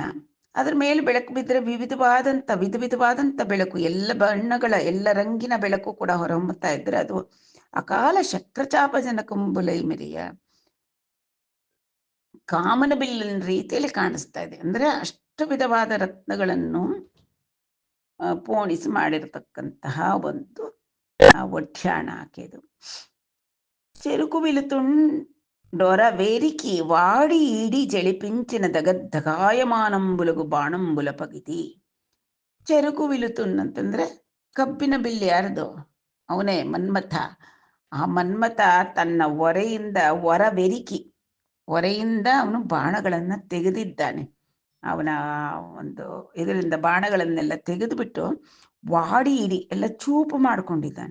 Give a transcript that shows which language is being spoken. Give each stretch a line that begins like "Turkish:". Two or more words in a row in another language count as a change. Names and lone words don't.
Kannada: ಅದ್ರ ಮೇಲೆ ಬೆಳಕು ಬಿದ್ದರೆ ವಿಧವಾದಂಥ ಬೆಳಕು, ಎಲ್ಲ ಬಣ್ಣಗಳ ಎಲ್ಲ ರಂಗಿನ ಬೆಳಕು ಕೂಡ ಹೊರಹೊಮ್ಮುತ್ತಾ ಇದ್ರೆ ಅದು
Telugu: అకాల శక్రచాప జనకంబులై మెరయ.
Kannada: ಕಾಮನ ಬಿಲ್ಲಿನ ರೀತಿಯಲ್ಲಿ ಕಾಣಿಸ್ತಾ ಇದೆ. ಅಂದ್ರೆ ಅಷ್ಟು ವಿಧವಾದ ರತ್ನಗಳನ್ನು ಪೋಣಿಸಿ ಮಾಡಿರತಕ್ಕಂತಹ ಒಂದು ಒಡ್ಯಾಣ ಆಕೆದು.
Telugu: చెరుకు విలుతుండొర వేరికి వాడి ఈడి జళిపించిన దగద్దగాయమానంబులగు బాణంబుల పగితి.
Kannada: చెరుకు ವಿಲುತುನ್ನಂತಂದ್ರೆ ಕಬ್ಬಿನ ಬಿಲ್ಲು ಯಾರ್ದು? ಅವನೇ ಮನ್ಮಥ. ಆ ಮನ್ಮಥ ತನ್ನ ಹೊರೆಯಿಂದ ಅವನು ಬಾಣಗಳನ್ನ ತೆಗೆದಿದ್ದಾನೆ. ಅವನ ಒಂದು ಇದರಿಂದ ಬಾಣಗಳನ್ನೆಲ್ಲ ತೆಗೆದುಬಿಟ್ಟು ವಾಡಿ ಇಡಿ ಎಲ್ಲ ಚೂಪು ಮಾಡಿಕೊಂಡಿದ್ದಾನೆ.